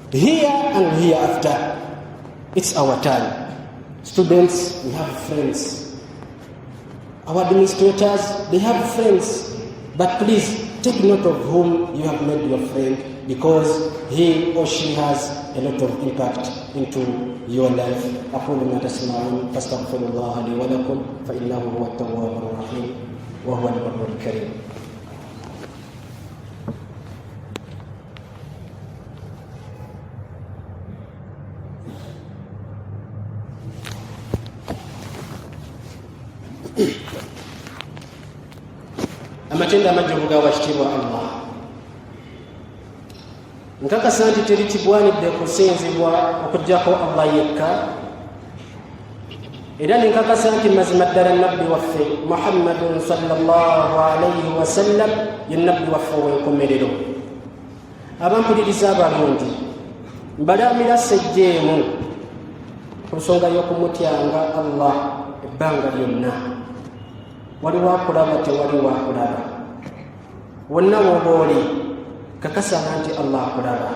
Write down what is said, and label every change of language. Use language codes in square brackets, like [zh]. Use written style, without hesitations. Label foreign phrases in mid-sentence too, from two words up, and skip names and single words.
[en] Here and hereafter. It's our turn. Students, we have friends. Our administrators, they have friends. But please, take note of whom you have made your friend, because he or she has a lot of impact into your life. [ar] أقول ما تسمعون فاستغفر الله لي ولكم فإنه هو التواب الرحيم وهو البر الكريم. [lg] Amatenda amajjuvu ga wakitiibwa Allah. Nkakasa nti teritibwanidde kusinzibwa okuggyako Allah yekka, era nenkakasa nti mazima ddala nabbi waffe Muhammadun [ar] صلى الله عليه وسلم [lg] ye nabbi waffe ow'enkomerero. Abampuliriza abalungi, mbalaamira sejjeemu ku nsonga y'okumutyanga Allah ebbanga lyonna. Waliwo akulaba, tewaliwo akulaba. Wonna w'oba oli, kakasa nti Allah akulaba.